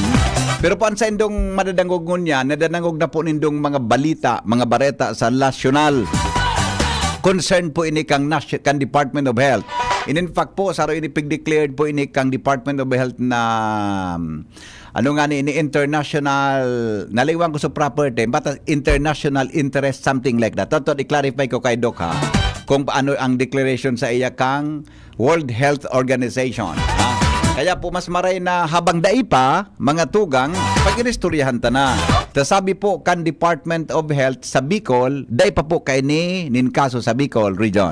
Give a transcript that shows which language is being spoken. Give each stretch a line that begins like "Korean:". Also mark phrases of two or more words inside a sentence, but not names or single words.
Bikol: Pero po sa indong madadangog ngunyan, nadadangog na po nindong mga balita, mga bareta sa nasyonal. Concern po ini kang Department of Health.
English: In fact
Bikol: po, saro ini pig-declared po ini kang Department of Health na ano nga ni international, naliwan ko sa
English: proper term, but international interest, something like that.
Bikol: Toto, i-clarify ko kay Doc ha, kung paano ang declaration sa iya kang World Health Organization. Ha? Kaya po mas maray na habang dai pa, mga tugang, pag-inistoryahan ta na. Sabi po kan Department of Health sa Bicol, dai pa po kay ni ninkaso sa Bicol region.